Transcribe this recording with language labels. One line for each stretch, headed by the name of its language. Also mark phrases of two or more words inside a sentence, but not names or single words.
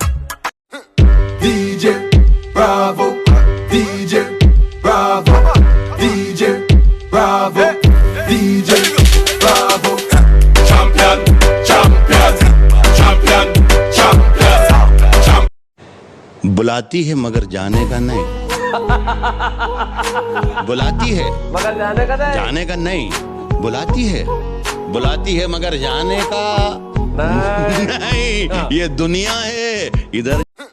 English: DJ Bravo DJ Bravo DJ Bravo DJ Bravo champion champion champion champion
Hindi: बुलाती है मगर जाने का नहीं। बुलाती है मगर जाने का नहीं। बुलाती है मगर जाने का नहीं। ये दुनिया है, इधर